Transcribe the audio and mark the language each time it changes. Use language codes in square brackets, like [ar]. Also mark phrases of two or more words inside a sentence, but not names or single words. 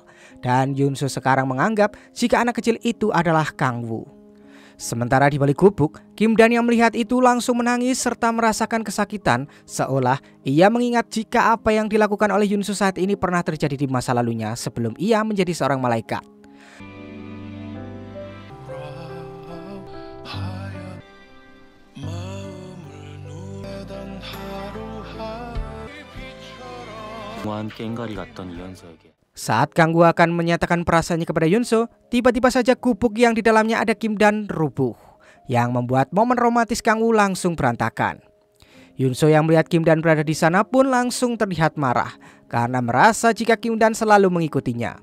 [id] Dan Yunso sekarang menganggap jika anak kecil itu adalah Kang Woo. Sementara di balik gubuk, Kim Dan yang melihat itu langsung menangis serta merasakan kesakitan, seolah ia mengingat jika apa yang dilakukan oleh Yunso saat ini pernah terjadi di masa lalunya sebelum ia menjadi seorang malaikat. [ko] 무한 깽가리 같던 이현서에게 [id] Saat Kang Woo akan menyatakan perasaannya kepada Yunso, tiba-tiba saja gubuk yang di dalamnya ada Kim Dan rubuh, yang membuat momen romantis Kang Woo langsung berantakan. Yunso yang melihat Kim Dan berada di sana pun langsung terlihat marah karena merasa jika Kim Dan selalu mengikutinya.